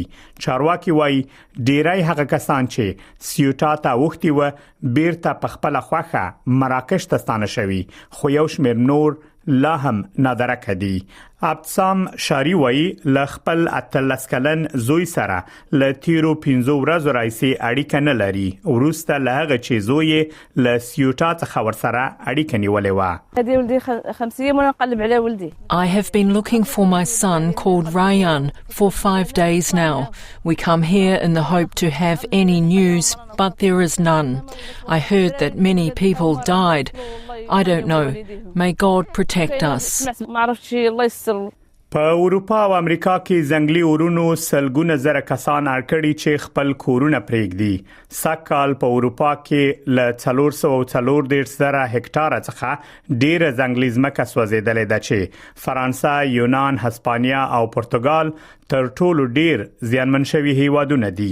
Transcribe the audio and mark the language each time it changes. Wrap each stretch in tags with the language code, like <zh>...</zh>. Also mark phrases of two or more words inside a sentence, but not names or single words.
<ps>چارواکي وایي ډیری هغه کسان چې سیوټا ته اوښتي و بیرته په خپل خوښه مراکش ته ستانه شوي، خو یو شمېر نور لا هم نادرکه دي. ابتسام شاری وایي له خپل 13 کلن زوی سره له تیرو 15 ورځو راځي اړیکه نه لري. وروسته له هغه چې زوی له سیوټا څخه ورسره اړیکه نیولې و.</ps> <en>I have been looking for my son called Ryan for 5 days now. We come here in the hope to have any news, but there is none. I heard that many people died. I don't know. May God protect us.</en> <ps>په اروپا او امریکا کې ځنګلي اورونو سلګونه زره کسان اړکړي چې خپل کورونه پرېږدي. سږکال په اروپا کې له 440 زره هکتاره څخه ډېره ځنګلي ځمکه سوځېدلې ده چې فرانسه، یونان، هسپانیا او پرتګال تر ټولو ډېر زیانمن شوي هیوادونه دي.</ps>